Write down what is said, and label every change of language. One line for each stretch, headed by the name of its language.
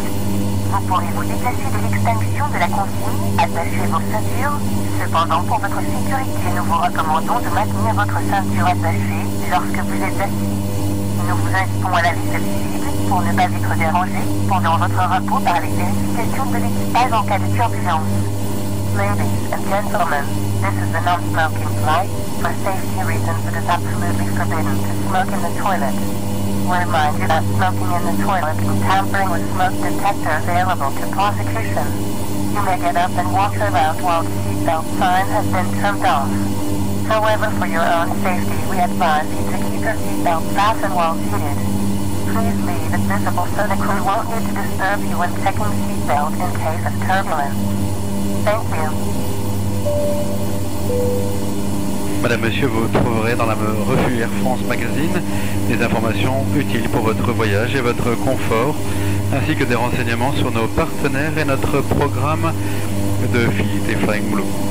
French: Vous pourrez vous déplacer de l'extinction de la consigne, attacher vos ceintures. Cependant, pour votre sécurité, nous vous recommandons de maintenir votre ceinture attachée lorsque vous êtes assis. Nous vous invitons à la vaisselle visible pour ne pas être dérangé pendant votre repos par les vérifications de l'équipage en cas de turbulence.
English: Ladies and gentlemen, this is a non-smoking flight. For safety reasons, it is absolutely forbidden to smoke in the toilet. We remind you that smoking in the toilet and tampering with smoke detector available to prosecution. You may get up and walk around while the seatbelt sign has been turned off. However, for your own safety, we advise you to keep your seatbelt fastened while seated. Please leave it visible so the crew won't need to disturb you when checking seatbelt in case of turbulence. Thank you.
French: Madame, Monsieur, vous trouverez dans la revue Air France Magazine des informations utiles pour votre voyage et votre confort, ainsi que des renseignements sur nos partenaires et notre programme de fidélité Flying Blue.